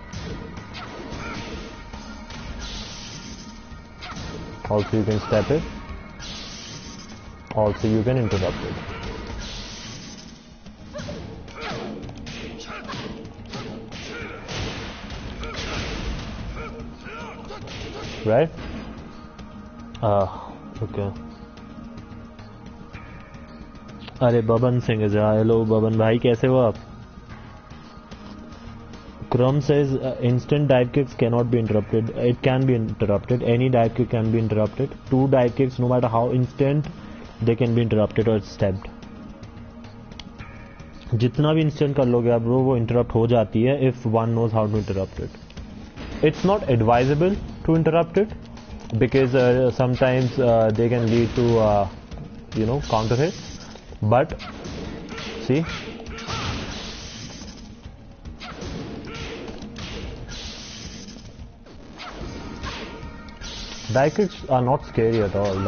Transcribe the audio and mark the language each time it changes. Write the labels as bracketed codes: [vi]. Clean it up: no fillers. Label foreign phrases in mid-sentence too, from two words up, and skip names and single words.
[en] Also you can step it. Also you can interrupt it. Right? Okay. अरे बबन सिंह is here. [hi] Hello बबन भाई, कैसे हो आप? [en] Crumb says instant dive kicks cannot be interrupted. It can be interrupted. Any dive kick can be interrupted. 2 dive kicks, no matter how instant, they can be interrupted or stepped. [hi] जितना भी instant कर लोगे आप वो interrupt हो जाती है [en] if one knows how to interrupt it. It's not advisable to interrupt it because sometimes they can lead to counter hits. But see, dive kicks are not scary at all.